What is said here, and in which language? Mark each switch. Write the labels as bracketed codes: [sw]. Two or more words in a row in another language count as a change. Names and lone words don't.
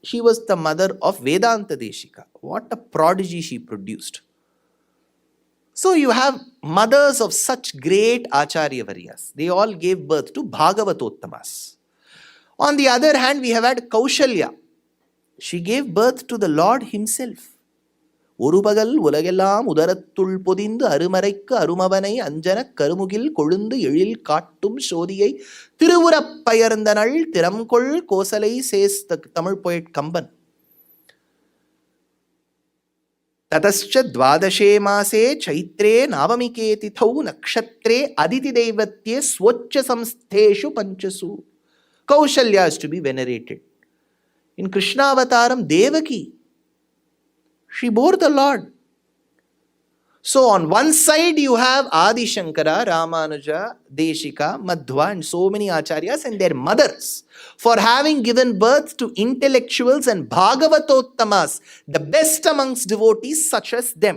[en] she was the mother of Vedanta Deshika. What a prodigy she produced. So you have mothers of such great [sa] आचार्य वर्याः. [en] They all gave birth to Bhagavatottamas. On the other hand, we have had Kaushalya. She gave birth to the Lord himself. [ta] ஒருபகல் உலகெல்லாம் உதரத்துள் பொதிந்து அருமறைக்கு அருமவனை அஞ்சன கருமுகில் கொழுந்து எழில் காட்டும் சோதியை திருவுரப் பயர்ந்தனள் திறம்கொள் கோசலை சேஸ்த தமிழ் poet கம்பன். [sa] ततश्च द्वादशे मासे चैत्रे नावमिके तिथौ नक्षत्रे अदिति दैवत्ये स्वोच्च संस्थेषु पंचसु. [en] Kaushalya is to be venerated. In Krishna Avataram, Devaki, she bore the Lord. So on one side you have Adi Shankara, Ramanuja, Deshika, Madhva and so many acharyas and their mothers for having given birth to intellectuals and Bhagavatottamas, the best amongst devotees such as them.